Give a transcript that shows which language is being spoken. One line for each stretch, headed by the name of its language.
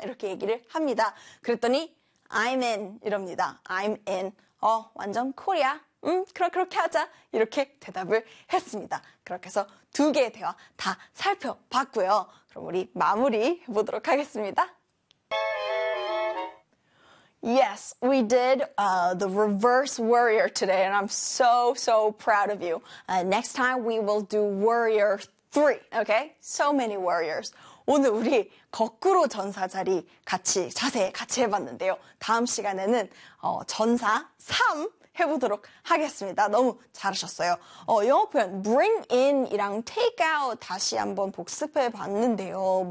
Korean: 이렇게 얘기를 합니다. 그랬더니
English: I'm in
Korean: 이럽니다. I'm in. 완전 코리아. 그렇게 하자. 이렇게 대답을 했습니다. 그렇게 해서 두 개의 대화 다 살펴봤고요. 그럼 우리 마무리 해보도록 하겠습니다.
English: Yes, we did the reverse warrior today and I'm so, so proud of you. Next time we will do warrior 3, okay? So many warriors.
Korean: 오늘 우리 거꾸로 전사 자리 같이 자세 같이 해봤는데요. 다음 시간에는 전사 3 해보도록 하겠습니다. 너무 잘하셨어요. 영어 표현 bring in이랑 take out 다시 한번 복습해봤는데요.